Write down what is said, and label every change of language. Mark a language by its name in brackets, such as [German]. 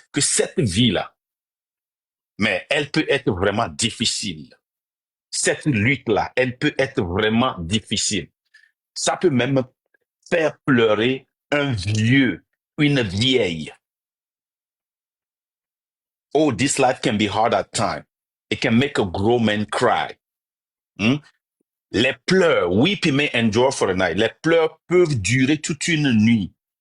[French] Que cette vie-là, mais elle peut être vraiment difficile. Cette lutte-là, elle peut être vraiment difficile. Ça peut même faire pleurer un vieux, une vieille. [English] Oh, this life can be hard at times. It can make a grown man cry. Hmm? [French] Les pleurs, [English] weeping may endure for a night. [French] Les pleurs peuvent durer toute une nuit.